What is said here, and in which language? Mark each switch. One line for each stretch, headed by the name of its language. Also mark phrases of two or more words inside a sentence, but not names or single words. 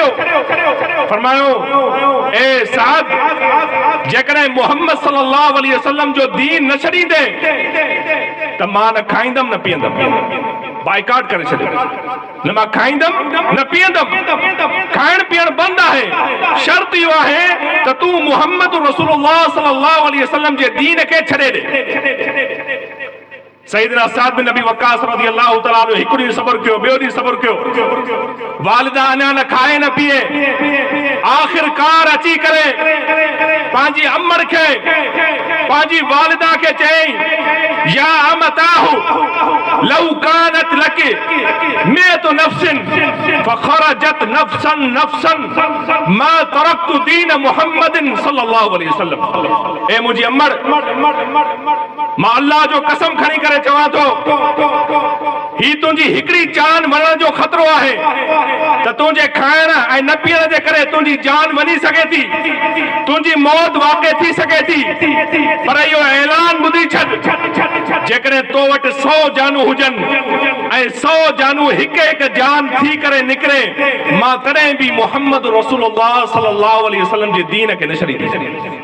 Sindhi: फरमायो ए साहब जेकॾहिं मोहम्मद
Arabic: صلى الله عليه وسلم
Sindhi: जो दीन न छॾींदे त मां न खाईंदमि न पीअंदमि, बाइकाट करे छॾियो। न मां खाईंदमि न पीअंदमि, खाइण पीअण बंदि आहे। शर्त इहो आहे त तूं मोहम्मद
Arabic: رسول الله صلى الله عليه وسلم
Sindhi: जे दीन खे छॾे ॾे। सईदना साद बिन नबी वक्कास
Arabic: رضي الله تعالى عنه
Sindhi: हिकु ॾींहुं सबर कयो, ॿियो ॾींहुं सबर कयो, वालिदा अञा न खाए न पीए, आख़िरकार अची करे पंहिंजी अमड़ खे पंहिंजी वालिदा खे चयईं
Arabic: يا أمتاه لو كانت لك مئة نفس فخرجت نفسا نفسا ما تركت دين محمد صلى الله عليه وسلم.
Sindhi: ए मुंहिंजी अमड़, मां अल्लाह जो कसम खणी करे चवां थो ही तुंहिंजी हिकिड़ी जान मरण जो ख़तरो आहे त तुंहिंजे खाइण ऐं न पीअण जे करे तुंहिंजी जान वञी सघे थी, तुंहिंजी मौत वाक़ई थी सघे थी। पर इहो ऐलान ॿुधी छॾ, जेकॾहिं तो वटि 100 जानू हुजनि ऐं 100 जानू हिकु हिकु जान थी करे निकिरे, मां तॾहिं बि मोहम्मद
Arabic: رسول الله صلى الله عليه وسلم
Sindhi: जे दीन खे न छॾींदुसि।